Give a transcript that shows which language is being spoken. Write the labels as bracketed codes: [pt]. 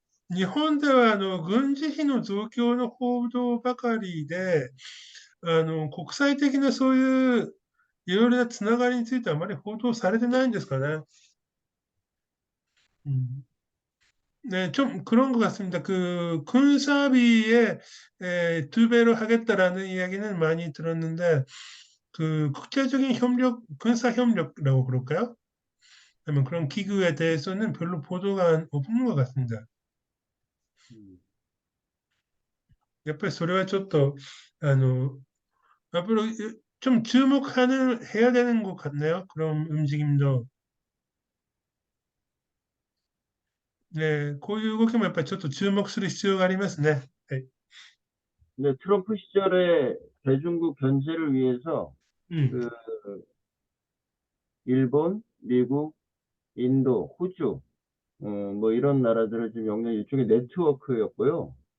[ja] 日本では軍事費の増強の報道ばかりで、国際的なそういういろいろなつながりについてはあまり報道されてないんですかね。 [ko] 네, 좀 그런 것 같습니다. 그 군사비에 두 배로 하겠다라는 이야기는 많이 들었는데, 그 국제적인 협력, 군사 협력이라고 그럴까요? 아니면 그런 기구에 대해서는 별로 보도가 없는 것 같습니다. [ja] やっぱりそれはちょっと [ko] 앞으로 좀 해야 되는 것 같네요. 그런 움직임도. [ja] 네, こういう動きもやっぱりちょっと注目する必要がありますね。はい。 [ko] 근데 트럼프 시절에 대중국 견제를 위해서 그 일본, 미국, 인도, 호주, 뭐 이런 나라들을 좀 영역 일종의 네트워크였고요.